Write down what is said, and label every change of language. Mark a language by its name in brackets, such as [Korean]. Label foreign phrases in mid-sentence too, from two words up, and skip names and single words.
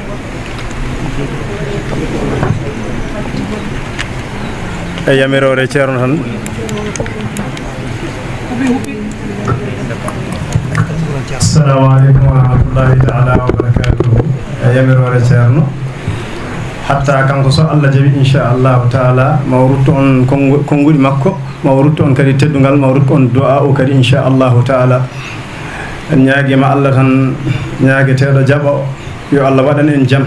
[Fula] e yamirore ceerno tan [Arabic] السلام عليكم ورحمة الله تعالى وبركاته [Fula] e yamirore ceerno hatta kanko so Allah jaaɓi [Arabic] إن شاء الله تعالى [Fula] ma ruttu on konnguɗi makko ma ruttu on kadi teddungal ma ruttu on du'a o kadi [Arabic] إن شاء الله تعالى [Fula] en ñaaguima Allah tan ñaagueteɗo jaɓa yo Allah waɗan en jaam